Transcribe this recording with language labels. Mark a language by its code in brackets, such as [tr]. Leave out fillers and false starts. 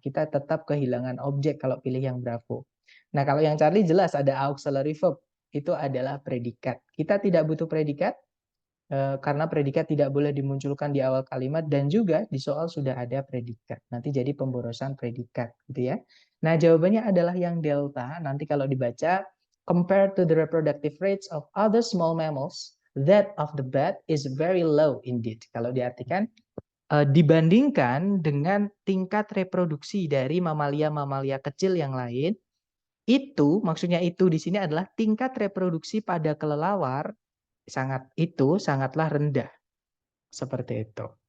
[id] Kita tetap kehilangan objek kalau pilih yang Bravo. Nah, kalau yang Charlie jelas ada auxiliary verb, itu adalah predikat. Kita tidak butuh predikat, karena predikat tidak boleh dimunculkan di awal kalimat dan juga di soal sudah ada predikat. Nanti jadi pemborosan predikat gitu ya. Nah, jawabannya adalah yang delta. Nanti kalau dibaca [en] compared to the reproductive rates of other small mammals, that of the bat is very low indeed. [id] Kalau diartikan dibandingkan dengan tingkat reproduksi dari mamalia-mamalia kecil yang lain, itu maksudnya itu di sini adalah tingkat reproduksi pada kelelawar sangatlah rendah seperti itu.